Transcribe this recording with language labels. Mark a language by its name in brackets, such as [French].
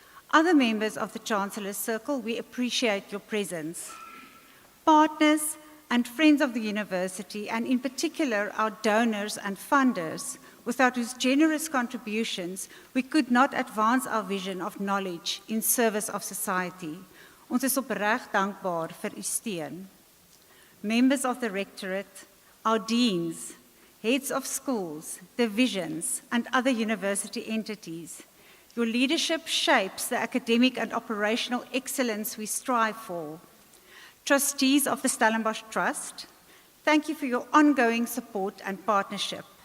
[English] Other members of the Chancellor's Circle, we appreciate your presence. Partners and friends of the university, and in particular our donors and funders, without whose generous contributions we could not advance our vision of knowledge in service of society. [Afrikaans] Ons is opreg dankbaar vir u steun. [English] Members of the Rectorate, our deans, heads of schools, divisions, and other university entities, your leadership shapes the academic and operational excellence we strive for. Trustees of the Stellenbosch Trust, thank you for your ongoing support and partnership.